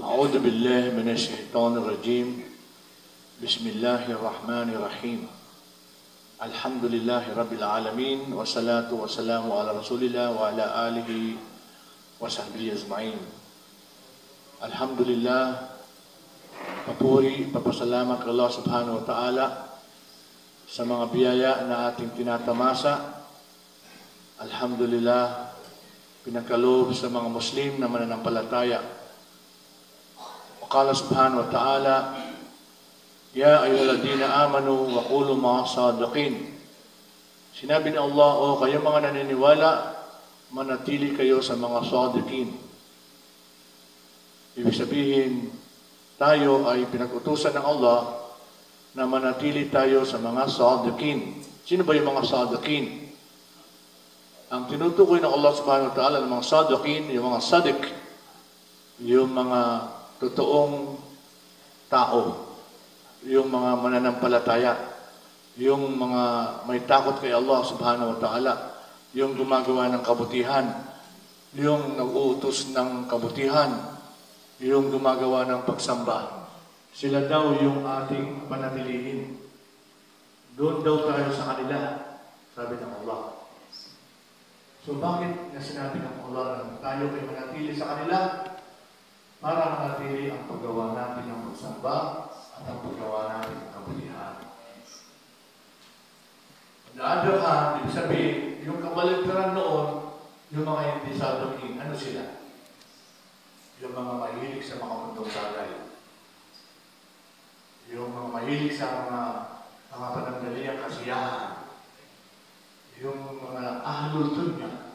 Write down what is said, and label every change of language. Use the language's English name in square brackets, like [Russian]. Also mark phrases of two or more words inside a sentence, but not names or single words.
[Arabic] أعوذ بالله من الشيطان الرجيم. بسم الله الرحمن الرحيم. الحمد لله رب العالمين والصلاة والسلام على رسول الله وعلى آله وصحبه أجمعين. [Filipino] Alhamdulillah, papuri, papasalamat kay Allah [Arabic] سبحانه وتعالى [Filipino] sa mga biyaya na ating tinatamasa. Alhamdulillah, pinagkaloob sa mga Muslim na mananampalataya. [Arabic] قال سبحانه وتعالى، يا أيها الذين آمنوا وقولوا مع الصادقين. [Filipino] Sinabi ni Allah, o kayo mga naniniwala, manatili kayo sa mga sadiqin. Ibig sabihin, tayo ay pinag-utusan ng Allah na manatili tayo sa mga sadiqin. Sino ba yung mga sadiqin? Ang tinutukoy ng Allah [Arabic] سبحانه وتعالى [Filipino] ng mga sadiqin, yung mga sadiq, yung mga totoong tao, yung mga mananampalataya, yung mga may takot kay Allah [Arabic] سبحانه وتعالى, [Filipino] yung gumagawa ng kabutihan, yung nag-uutos ng kabutihan, yung gumagawa ng pagsamba. Sila daw yung ating panatilihin. Doon daw tayo sa kanila, sabi ng Allah. So bakit na sinabi ng Allah na tayo ay manatili sa kanila? Para manatili ang paggawa natin ng pagsamba at ang paggawa natin ng kabutihan. [English] On the other hand, [Filipino] ibig sabihin, yung kabaligtaran noon, yung mga hindi sadiqin, ano sila? Yung mga mahilig sa mga mundong bagay. Yung mga mahilig sa mga panandaliang kasiyahan. Yung mga [Arabic] أهل الدنيا.